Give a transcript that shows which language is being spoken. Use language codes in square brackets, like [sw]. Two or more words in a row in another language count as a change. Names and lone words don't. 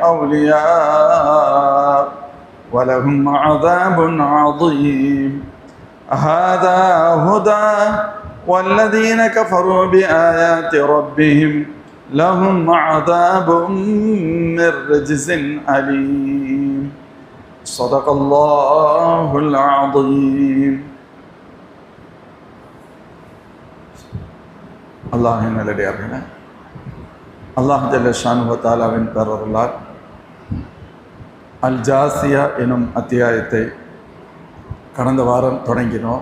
[ar] أولياء ولهم عذاب عظيم هذا هدى والذين كفروا بآيات ربهم لهم عذاب من رجز أليم صدق الله العظيم [ta] அல்லாஹ்வின் நல்லடியார்களே, அல்லாஹ் [ar] جل شأنه وتعالى [ta] பேரருளால் அல் ஜாசியா எனும் அத்தியாயத்தை கடந்த வாரம் தொடங்கினோம்.